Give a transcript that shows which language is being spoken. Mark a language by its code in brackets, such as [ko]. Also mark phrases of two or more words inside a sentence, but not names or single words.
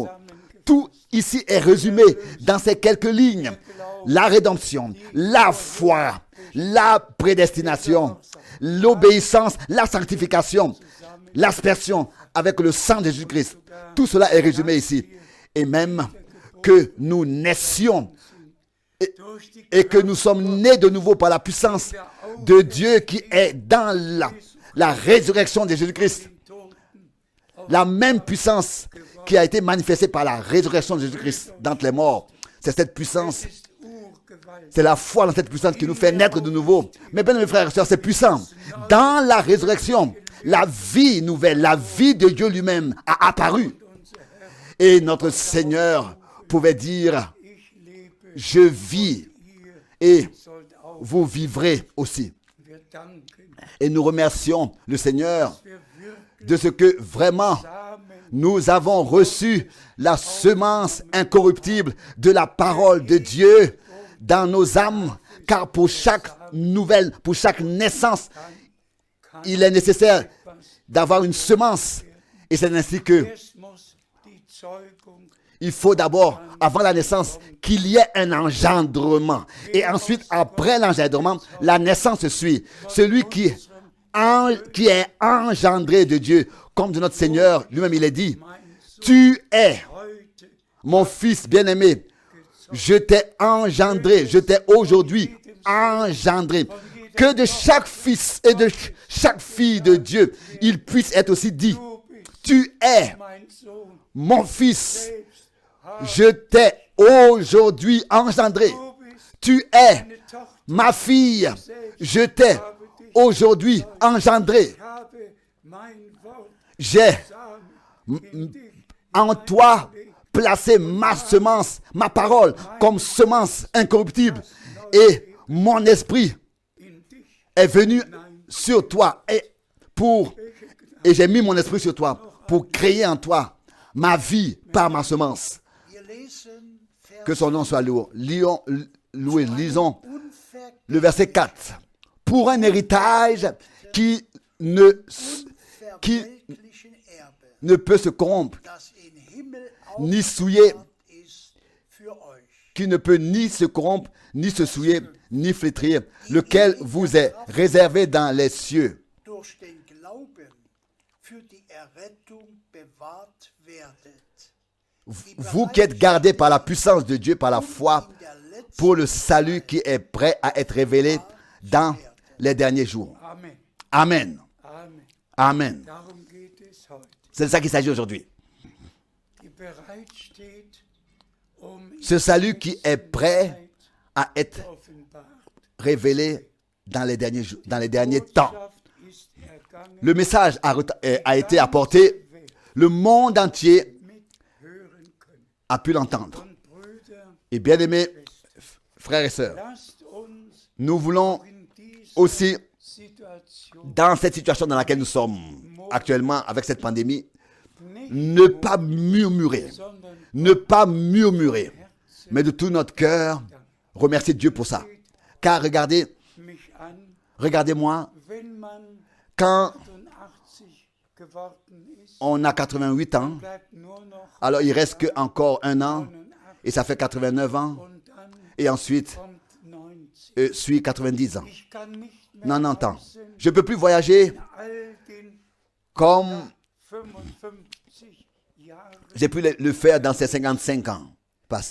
[fr] Tout ici est résumé dans ces quelques lignes. La rédemption, la foi, la prédestination, l'obéissance, la sanctification, l'aspersion avec le sang de Jésus-Christ. Tout cela est résumé ici. Et même que nous naissions [de] durch die [fr] et que nous sommes nés de nouveau par la puissance de Dieu qui est dans la résurrection de Jésus-Christ. [de] Toten [fr] La même puissance qui a été manifestée par la résurrection de Jésus-Christ d'entre les morts. C'est cette puissance, [de] ist Urgewalt. [fr] c'est la foi dans cette puissance qui nous fait naître de nouveau. Mais bien mes frères et sœurs, c'est puissant. Dans la résurrection, la vie nouvelle, la vie de Dieu lui-même a apparu. Et notre Seigneur pouvait dire, [de] Ich lebe, [fr] je vis et [de] sollt auch. [fr] vous vivrez aussi. [de] Wir danken, [fr] Et nous remercions le Seigneur [de] wir wirklich [fr] de ce que vraiment [de] Samen [fr] nous avons reçu la semence incorruptible de la parole de Dieu dans nos âmes, car pour chaque nouvelle, pour chaque naissance, il est nécessaire d'avoir une semence. Et c'est ainsi que [de] Erst muss die Zeugung [fr] il faut d'abord, avant la naissance, qu'il y ait un engendrement. Et ensuite, après l'engendrement, la naissance suit. Celui qui est engendré de Dieu, comme de notre Seigneur, lui-même il est dit, tu es [de] heute [fr] mon fils bien-aimé, je t'ai engendré, je t'ai aujourd'hui engendré. Que de chaque fils et de chaque fille de Dieu, il puisse être aussi dit, tu es [de] mein Sohn [fr] mon fils, [de] selbst [fr] je t'ai aujourd'hui engendré. [de] du bist [fr] Tu es [de] eine Tochter. [fr] ma fille, je t'ai aujourd'hui engendré. [de] Ich habe mein Wort [fr] J'ai [de] Samen in dich [fr] en toi placé ma semence, ma parole, comme semence incorruptible. Et mon esprit [de] in dich [fr] est venu sur toi et j'ai mis mon esprit sur toi pour créer en toi ma vie par ma semence. [de] Wir lesen Vers [fr] Que son nom soit loué. Lisons [de] unvergänglich [fr] le verset 4. Pour un héritage qui ne [de] Erbe, [fr] peut se corrompre, [de] das in Himmel [fr] ni souiller, [de] aufbewahrt ist für euch. [fr] qui ne peut ni se corrompre, ni se souiller, ni flétrir, lequel vous est réservé dans les cieux. [de] Durch den Glauben für die Errettung bewahrt werdet. [fr] Vous qui êtes gardés par la puissance de Dieu, par la foi, pour le salut qui est prêt à être révélé dans les derniers jours. Amen. Amen. Amen. Amen. [de] Darum geht es heute. [fr] C'est de ça qu'il s'agit aujourd'hui. [de] Die bereit steht, [fr] Ce salut qui est prêt à être [de] offenbart. [fr] révélé dans les derniers temps. [de] Botschaft ist ergangen [fr] Le message a été apporté. Le monde entier [de] mit hören können. [fr] a pu l'entendre. [de] Und Brüder, [fr] Et bien-aimés frères et sœurs, [de] lasst uns [fr] nous voulons [de] in dieser [fr] aussi, [de] Situation [fr] dans cette situation dans laquelle nous sommes actuellement avec cette pandémie, [de] nicht [fr] ne pas murmurer, [de] sondern [fr] ne pas murmurer, mais de tout notre cœur, remercier Dieu pour ça. Car regardez, [de] mich an, [fr] regardez-moi, [de] wenn man [fr] quand [de] 88 geworden ist, [fr] on a 88 ans, [de] bleibt nur noch [fr] alors il reste qu'encore un an, 89 et ça fait 89 ans, [de] und dann [fr] et ensuite [de] kommt 90. [fr] suit 90 ans, [de] Ich kann nicht mehr [fr] 90 ans. [de] reisen [fr] Je ne peux plus voyager [de] in all den [fr] comme [de] 55 Jahren. [fr] j'ai pu le faire dans ces 55 ans passés.